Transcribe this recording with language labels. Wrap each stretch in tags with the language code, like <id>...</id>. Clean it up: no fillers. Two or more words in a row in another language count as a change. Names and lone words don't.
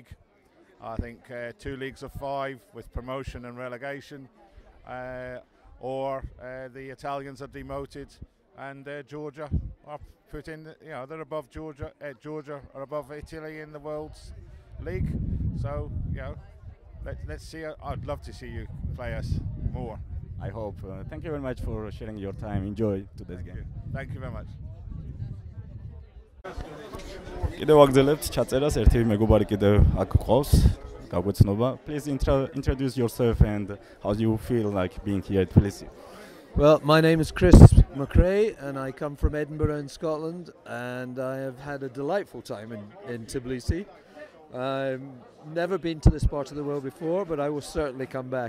<en>I think 2 leagues of 5 with promotion and relegation, or the Italians are demoted and Georgia are put in. They're above Georgia. Georgia are above Italy in the World's League. So let's see. I'd love to see you play us more. I hope. Thank you very much for sharing your time. Enjoy today's game. Thank you very much.</en> <ka>კიდევ ვაგრძელებთ ჩაწერას, ერთი მეგობარი კიდევ აქ ყავს, გაგვეცნობა.</ka> <en>Please introduce yourself and how do you feel being here at Tbilisi? Well, my name is Chris McRae and I come from Edinburgh in Scotland, and I have had a delightful time in Tbilisi. I've never been to this part of the world before, but I will certainly come back.</en>